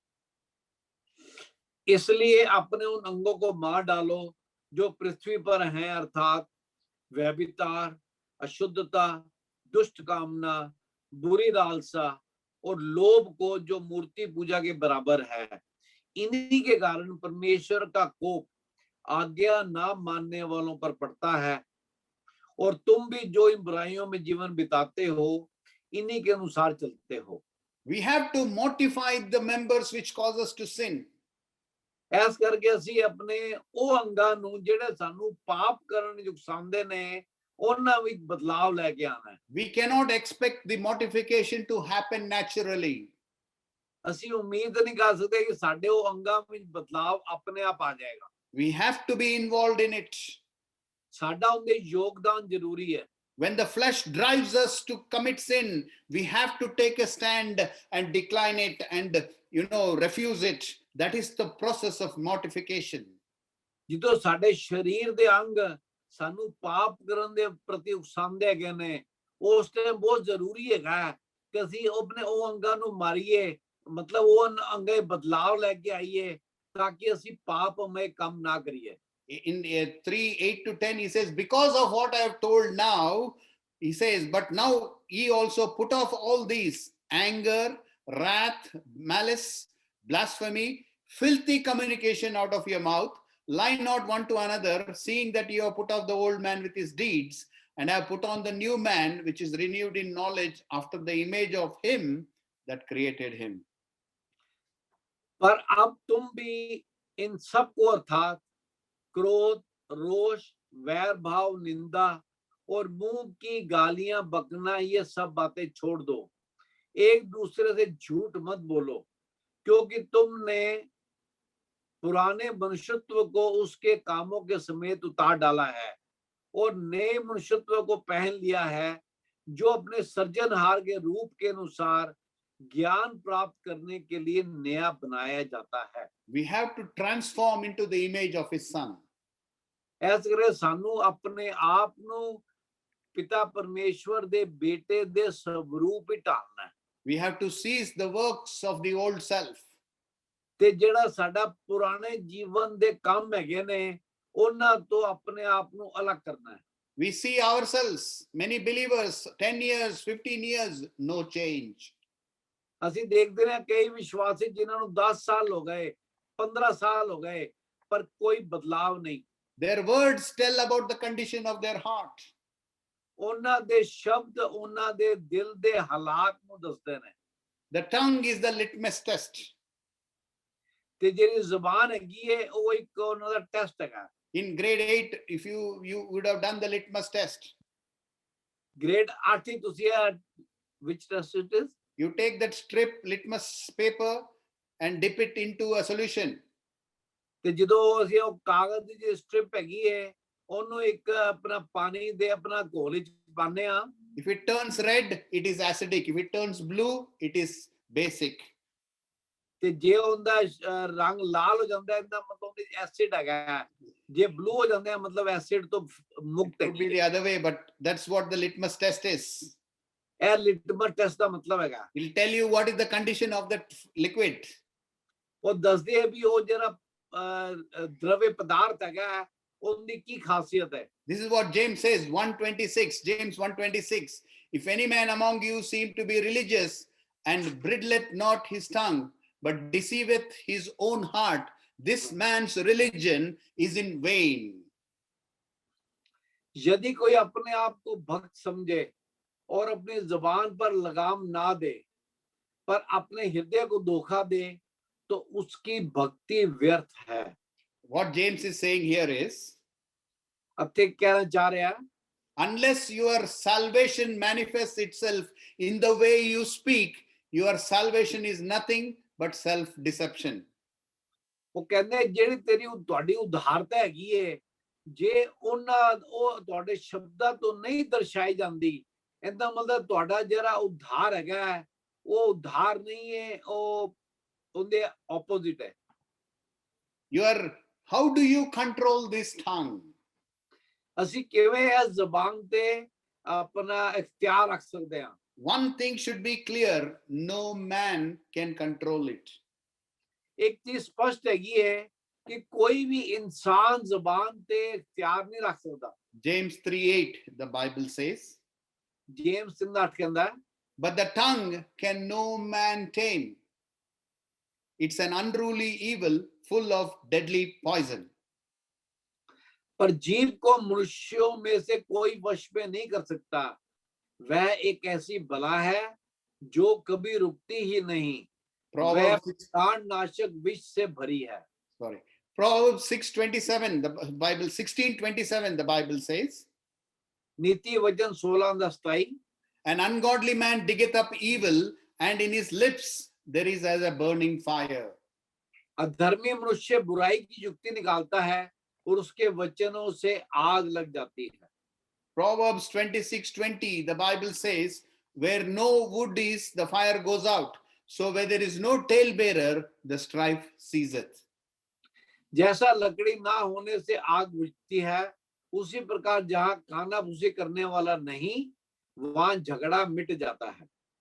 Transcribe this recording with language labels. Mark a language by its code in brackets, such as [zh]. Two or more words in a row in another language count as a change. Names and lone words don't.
[hi] इसलिए अपने उन अंगों को मार डालो जो पृथ्वी पर हैं, अर्थात व्यभिचार, अशुद्धता, दुष्ट कामना, बुरी लालसा और लोभ को जो मूर्ति पूजा के बराबर है. इन्हीं के कारण परमेश्वर का कोप आज्ञा ना मानने वालों पर पड़ता है और तुम भी जो इन बुराइयों में जीवन बिताते हो इन्हीं के अनुसार चलते हो. [en] We have to mortify the members which cause us to sin. [pa] ਐਸ ਕਰਕੇ ਅਸੀਂ ਆਪਣੇ ਉਹ ਅੰਗਾਂ ਨੂੰ ਜਿਹੜੇ ਸਾਨੂੰ ਪਾਪ ਕਰਨ ਨੂੰ ਉਕਸਾਉਂਦੇ ਨੇ ਉਹਨਾਂ ਵਿੱਚ ਬਦਲਾਵ ਲੈ ਕੇ ਆਣਾ ਹੈ. [en] We cannot expect the mortification to happen naturally. [pa] ਅਸੀਂ ਉਮੀਦ ਨਹੀਂ ਕਰ ਸਕਦੇ ਕਿ ਸਾਡੇ ਉਹ ਅੰਗਾਂ ਵਿੱਚ ਬਦਲਾਵ ਆਪਣੇ ਆਪ ਆ ਜਾਏਗਾ. [en] We have to be involved in it. [pa] ਸਾਡਾ ਉਹਦੇ ਯੋਗਦਾਨ ਜ਼ਰੂਰੀ ਹੈ. [en] When the flesh drives us to commit sin, we have to take a stand and decline it and, refuse it. That is the process of mortification. [pa] ਜਦੋਂ ਸਾਡੇ ਸਰੀਰ ਦੇ ਅੰਗ ਸਾਨੂੰ ਪਾਪ ਕਰਨ ਦੇ ਪ੍ਰਤੀ ਉਕਸਾਉਂਦੇ ਹੈਗੇ ਨੇ ਉਸ ਟਾਈਮ ਬਹੁਤ ਜ਼ਰੂਰੀ ਹੈਗਾ ਕਿ ਅਸੀਂ ਆਪਣੇ ਉਹ ਅੰਗਾਂ ਨੂੰ ਮਾਰੀਏ [hi] मतलब वो अंगे बदलाव लेके आई है ताकि [pa] ਅਸੀਂ पापमय ਕੰਮ ਨਾ ਕਰੀਏ। [en] In 3:8-10, he says, because of what I have told now, he says, but now ye also put off all these: anger, wrath, malice, blasphemy, filthy communication out of your mouth. Lie not one to another, seeing that you have put off the old man with his deeds, and have put on the new man, which is renewed in knowledge after the image of him that created him. [hi] पर अब तुम भी इन सब को अर्थात क्रोध, रोष, वैर भाव, निंदा और मुंह की गालियां बकना, ये सब बातें छोड़ दो। एक दूसरे से झूठ मत बोलो, क्योंकि तुमने पुराने मनुष्यत्व को उसके कामों के समेत उतार डाला है और नए मनुष्यत्व को पहन लिया है, जो अपने सृजनहार के रूप के अनुसार ज्ञान प्राप्त करने के लिए नया बनाया जाता है। [en] We have to transform into the image of his son. [pa] ਐਸੇ ਕਰੇ ਸਾਨੂੰ ਅਪਣੇ ਆਪ ਨੂੰ ਪਿਤਾ ਪਰਮੇਸ਼ਵਰ ਦੇ बेटे ਦੇ स्वरूप ਹੀ ਢਾਲਣਾ ਹੈ। [en] We have to cease the works of the old self. [pa] ਤੇ ਜਿਹੜਾ ਸਾਡਾ ਪੁਰਾਣੇ ਜੀਵਨ ਦੇ ਕੰਮ ਹੈਗੇ ਨੇ ਉਹਨਾਂ ਤੋਂ ਆਪਣੇ ਆਪ ਨੂੰ ਅਲੱਗ ਕਰਨਾ ਹੈ। [en] We see ourselves, many believers, 10 years, 15 years, no change. [pa] ਅਸੀਂ ਦੇਖਦੇ ਹਾਂ ਕਈ ਵਿਸ਼ਵਾਸੀ ਜਿਨ੍ਹਾਂ ਨੂੰ 10 ਸਾਲ ਹੋ ਗਏ, 15 ਸਾਲ ਹੋ ਗਏ, ਪਰ ਕੋਈ ਬਦਲਾਵ ਨਹੀਂ। [en] Their words tell about the condition of their heart. [pa] ਉਹਨਾਂ ਦੇ ਸ਼ਬਦ ਉਹਨਾਂ ਦੇ ਦਿਲ ਦੇ ਹਾਲਾਤ ਨੂੰ ਦੱਸਦੇ ਨੇ। [en] The tongue is the litmus test. [pa] ਤੇ ਜਿਹੜੀ ਜ਼ੁਬਾਨ ਹੈਗੀ ਹੈ ਉਹ ਇੱਕ ਉਹਨਾਂ ਦਾ ਟੈਸਟ ਹੈਗਾ। [en] In grade 8, if you would have done the litmus test. Grade 8 ਤੁਸੀਂ which test it is? You take that strip litmus paper and dip it into a solution. [pa] ਤੇ ਜਦੋਂ ਅਸੀਂ ਉਹ ਕਾਗਜ਼ ਦੀ ਜਿਹੜੀ ਸਟ੍ਰਿਪ ਹੈਗੀ ਹੈ ਉਹਨੂੰ ਇੱਕ ਆਪਣਾ ਪਾਣੀ ਦੇ ਆਪਣਾ ਘੋਲ ਵਿੱਚ ਪਾਉਂਦੇ ਆ। [en] If it turns red, it is acidic. If it turns blue, it is basic. [pa] ਤੇ ਜੇ ਉਹਦਾ ਰੰਗ ਲਾਲ ਹੋ ਜਾਂਦਾ ਇਹਦਾ ਮਤਲਬ ਉਹਦੇ ਐਸਿਡ ਹੈਗਾ, ਜੇ ਬਲੂ ਹੋ ਜਾਂਦਾ ਮਤਲਬ ਐਸਿਡ ਤੋਂ ਮੁਕਤ ਹੈ। [en] It could be the other way, but that's what the litmus test is. [pa] ਇਹ ਲਿਟਮਸ ਟੈਸਟ ਦਾ ਮਤਲਬ ਹੈਗਾ। [en] It will tell you what is the condition of that liquid. [pa] ਉਹ ਦੱਸਦੇ ਹੈ ਵੀ ਉਹ ਜਿਹੜਾ [hi] द्रव्य पदार्थ है उनकी की खासियत है। [en] This is what James says, 1:26, James 1:26. If any man among you seem to be religious and bridleth not his tongue, but deceiveth his own heart, this man's religion is in vain. [hi] यदि कोई अपने आप को भक्त समझे और अपनी जुबान पर लगाम ना दे, पर अपने हृदय को धोखा दे, तो उसकी भक्ति व्यर्थ है। [en] What James is saying here is, [hi] अब तक कहना चाह रहा है, [en] unless your salvation manifests itself in the way you speak, your salvation is nothing but self-deception. [hi] वो कहने [pa] ਜਿਹੜੀ ਤੇਰੀ ਤੁਹਾਡੀ ਉਦਾਰਤਾ ਹੈਗੀ ਹੈ, ਜੇ ਉਹਨਾਂ ਉਹ ਤੁਹਾਡੇ ਸ਼ਬਦਾਂ ਤੋਂ ਨਹੀਂ ਦਰਸਾਈ ਜਾਂਦੀ, ਇਹਦਾ ਮਤਲਬ ਤੁਹਾਡਾ ਜਿਹੜਾ ਉਧਾਰ ਹੈਗਾ ਉਹ ਉਧਾਰ ਨਹੀਂ ਹੈ, ਉਹ ਉਹਦੇ opposite ਹੈ। [en] How do you control this tongue? [pa] ਅਸੀਂ ਕਿਵੇਂ ਇਸ ਜ਼ਬਾਨ ਤੇ ਆਪਣਾ ਇਖਤਿਆਰ ਰੱਖ ਸਕਦੇ ਹਾਂ? [en] One thing should be clear, no man can control it. [hi] एक चीज स्पष्ट हैगी है कि कोई भी इंसान जुबान ते इख्तियार नहीं रख सकता। [en] James 3:8, the Bible says, [hi] जेम्स 3:8 कहता है, [en] but the tongue can no man tame. It's an unruly evil full of deadly poison. [hi] पर जीव को मनुष्यों में से कोई वश में नहीं कर सकता, वह एक ऐसी बला है जो कभी रुकती ही नहीं, वह प्राणनाशक विष से भरी है। [en] Proverbs 6:27, the Bible 16:27, the Bible says, [hi] नीति वचन 16:27, [en] an ungodly man diggeth up evil, and in his lips there is as a burning fire. [hi] अधर्मी मनुष्य बुराई की युक्ति निकालता है और उसके वचनों से आग लग जाती है। [en] Proverbs 26:20, the Bible says, where no wood is, the fire goes out. So where there is no talebearer, the strife ceaseth. [hi] जैसा लकड़ी ना होने से आग बुझती है, उसी प्रकार जहां काना भूसी करने वाला नहीं, वहां झगड़ा मिट जाता है।